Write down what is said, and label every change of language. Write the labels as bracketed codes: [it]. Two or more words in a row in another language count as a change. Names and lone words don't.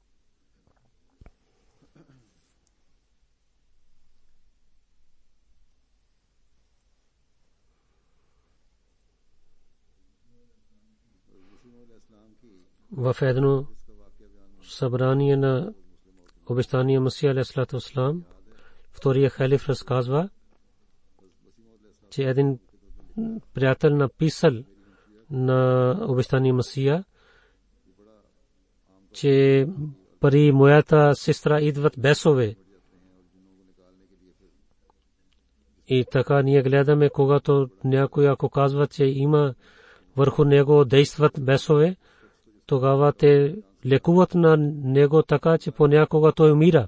[bg] В едно събрание на обещания Масия [ar] عليه الصلاة والسلام, [bg] втория халиф разказва, че един приятел написал на обещания Масия, че при моята сестра идват бесове. И така ние гледаме, когато някой ако казва, че има върху него действат бесове, тогава те лекуват на него така, че понякога той умира.